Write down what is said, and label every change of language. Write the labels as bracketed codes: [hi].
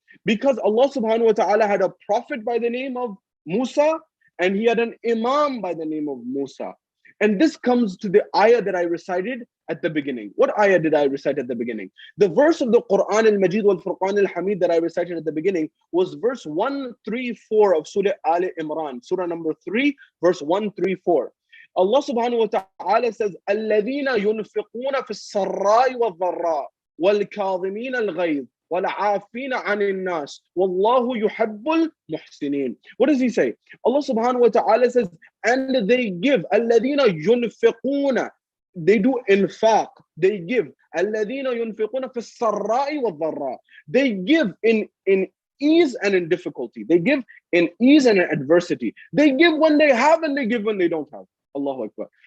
[en] Because Allah subhanahu wa ta'ala had a prophet by the name of Musa, and he had an imam by the name of Musa. And this comes to the ayah that I recited, at the beginning? What ayah did I recite at the beginning? The verse of the Quran al-Majid wal Furqan al-Hamid that I recited at the beginning was verse 134 of Surah Al Imran, Surah number 3, verse 134. [ar] Allah subhanahu wa ta'ala says, الَّذِينَ يُنْفِقُونَ فِي السَّرَّاءِ وَالضَّرَّاءِ وَالْكَاظِمِينَ الْغَيْظَ وَالْعَافِينَ عَنِ النَّاسِ وَاللَّهُ يُحِبُّ الْمُحْسِنِينَ. [en] What does he say? Allah subhanahu wa ta'ala says, and they give, [ar] الَّذِينَ يُنْفِقُونَ, [en] they do infaq, they give, [ar] الَّذِينَ يُنْفِقُونَ فِي السَّرَّاءِ وَالضَّرَّاءِ, [en] they give in ease and in difficulty, they give in ease and in adversity, they give when they have and they give when they don't have. Allahu Akbar.